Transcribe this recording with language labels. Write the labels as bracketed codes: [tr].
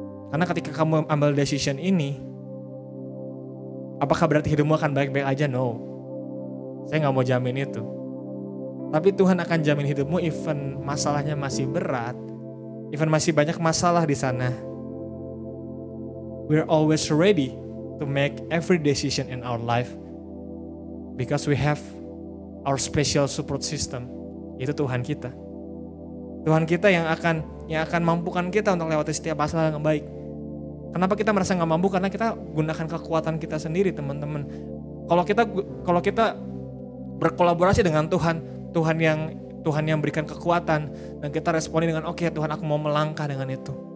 [id] Karena ketika kamu ambil decision ini, apakah berarti hidupmu akan baik-baik aja? No. Saya gak mau jamin itu. Tapi Tuhan akan jamin hidupmu even masalahnya masih berat, even masih banyak masalah di sana. [en] We're always ready to make every decision in our life because we have our special support system. [id] Itu Tuhan kita. Tuhan kita yang akan mampukan kita untuk lewati setiap masalah yang baik. Kenapa kita merasa nggak mampu? Karena kita gunakan kekuatan kita sendiri, teman-teman. Kalau kita berkolaborasi dengan Tuhan yang berikan kekuatan, dan kita responi dengan oke, Tuhan, aku mau melangkah dengan itu.